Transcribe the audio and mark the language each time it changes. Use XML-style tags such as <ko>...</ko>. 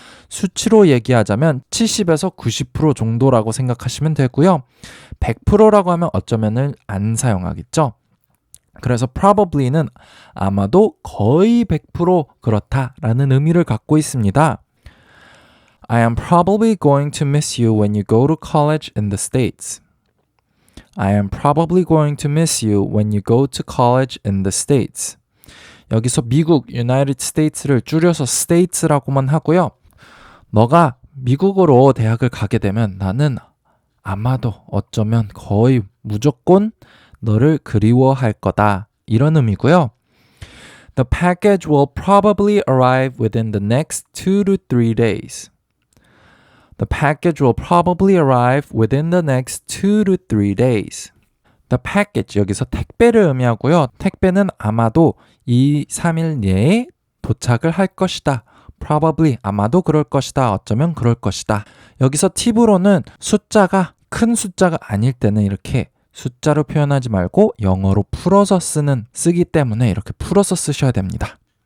<ko>수치로 얘기하자면 70에서 90% 정도라고 생각하시면 되고요. 100%라고 하면 어쩌면을 안 사용하겠죠. 그래서 probably는 아마도 거의 100% 그렇다라는 의미를 갖고 있습니다.</ko> <en>I am probably going to miss you when you go to college in the States. I am probably going to miss you when you go to college in the States.</en> <ko>여기서 미국, United States를 줄여서 States라고만 하고요. 너가 미국으로 대학을 가게 되면 나는 아마도 어쩌면 거의 무조건 너를 그리워할 거다. 이런 의미고요.</ko> <en>The package will probably arrive within the next 2 to 3 days. The package will probably arrive within the next 2 to 3 days. The package</en> <ko>여기서 택배를 의미하고요. 택배는 아마도 2, 3일 내에 도착을 할 것이다. Probably 아마도 그럴 것이다. 어쩌면 그럴 것이다. 여기서 팁으로는 숫자가 큰 숫자가 아닐 때는 이렇게 숫자로 표현하지 말고 영어로 풀어서 쓰기 때문에 이렇게 풀어서 쓰셔야 됩니다.</ko>